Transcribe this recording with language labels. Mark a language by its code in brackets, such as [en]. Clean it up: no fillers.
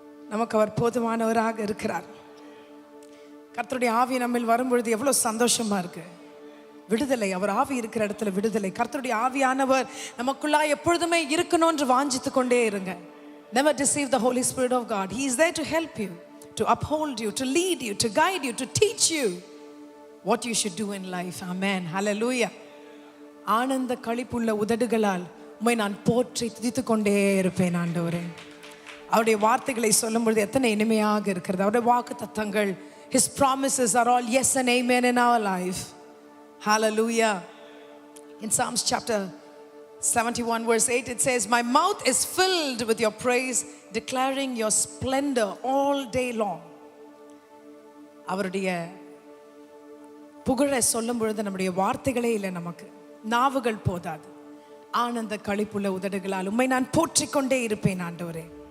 [ta] நமக்கு அவர் போதுமானவராக இருக்கிறார். கர்த்தருடைய ஆவி நம்மில் வரும்பொழுது எவ்வளவு சந்தோஷமா இருக்கு. விடுதலை, அவர் ஆவி இருக்கிற இடத்துல விடுதலை. கர்த்தருடைய ஆவியானவர் நமக்குள்ளா எப்பொழுதுமே இருக்கணும் என்று வாஞ்சித்து கொண்டே இருங்க. [en] Never deceive the Holy Spirit of God. He is there to help you, to uphold you, to lead you, to guide you, to teach you what you should do in life. Amen. Hallelujah. [ta] ஆனந்த களிப்புள்ள உதடுகளால் உம்மை நான் போற்றி துதித்துக் கொண்டே இருப்பேன் ஆண்டவரே. அவருடைய வார்த்தைகளை சொல்லும் பொழுது எத்தனை இனிமையாக இருக்கிறது. அவருடைய வாக்கு தத்தங்கள், [en] His promises are all yes and amen in our life. Hallelujah. In Psalms chapter 71 verse 8 it says, my mouth is filled with your praise, declaring your splendor all day long. [ta] அவருடைய புகழை சொல்லும் பொழுது நம்முடைய வார்த்தைகளே இல்லை, நமக்கு நாவுகள் போதாது. ஆனந்த களிப்புள்ள உதடுகளால் உம்மை நான் போற்றிக் கொண்டே இருப்பேன் ஆண்டவரே.